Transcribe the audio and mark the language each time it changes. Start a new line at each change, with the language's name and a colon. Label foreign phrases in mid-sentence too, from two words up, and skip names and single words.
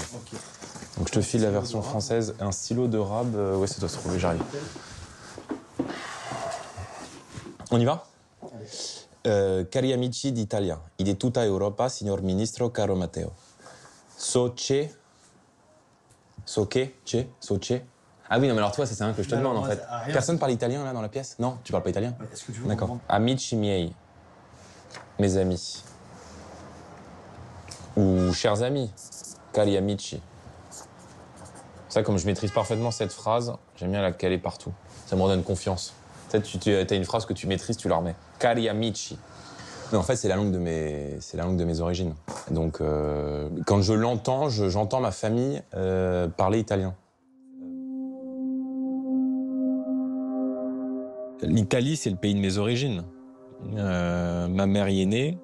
French: Okay. Donc, je te file la version française. Un stylo de rab, où est-ce que ça doit se trouver? J'arrive. On y va?
Italian: Cari amici d'Italia e di tutta Europa, signor Ministro caro Matteo. So che...
French: Ah oui, non, mais alors toi, c'est un que je te demande, en fait. Personne parle italien, là, dans la pièce? Non? Tu parles pas italien? Est-ce que tu veux? D'accord.
Italian: Amici miei.
French: Mes amis. Ou chers amis,
Italian: cari amici.
French: Ça, comme je maîtrise parfaitement cette phrase, j'aime bien la caler partout. Ça me redonne confiance. Tu sais, t'as une phrase que tu maîtrises, tu la remets.
Italian: Cari amici.
French: Mais en fait, c'est la langue de mes origines. Donc, quand je l'entends, j'entends ma famille parler italien. L'Italie, c'est le pays de mes origines. Ma mère y est née.